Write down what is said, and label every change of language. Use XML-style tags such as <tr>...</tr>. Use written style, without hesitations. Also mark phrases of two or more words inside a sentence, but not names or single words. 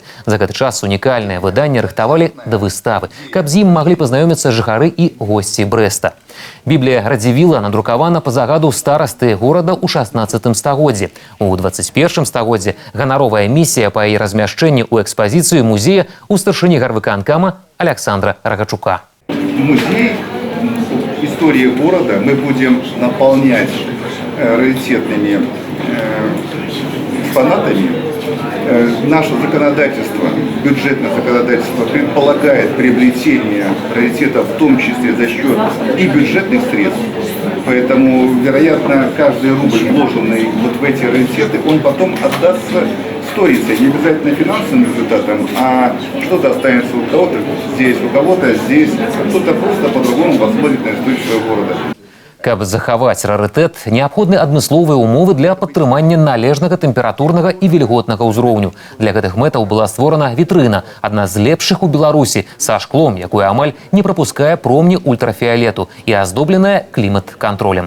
<be>За гэты час унікальнае выданне рыхтавалі да выставы, каб з ім маглі пазнаёміцца жыхары і госці Брэста. Біблія Радзівіла надрукавана па загаду старасты горада ў 16 стагоддзі. У 21 стагоддзі ганаровая місія па яе размяшчэнні ў экспазіцыю музея у старшыні гарвыканкама Александра Рагачука.</be> <ru>Музей истории города мы будем наполнять раритетными экспонатами. Наше законодательство, бюджетное законодательство предполагает приобретение раритетов в том числе за счет и бюджетных средств. Поэтому, вероятно, каждый рубль, вложенный вот в эти раритеты, он потом отдастся с исторится, не обязательно финансовым результатом, а что-то останется у кого-то здесь, кто-то просто по-другому посмотрит на историю своего города.</ru> <be>Каб захаваць рарытэт, неабходны адмысловыя умовы для падтрымання належнага тэмпературнага і вільготнага ўзроўню. Для гэтых мэтаў была створана вітрына, адна з лепшых у Беларусі, са шклом, якое амаль не прапускае промні ультрафіялету і аздобленая клімат-кантролем.</be>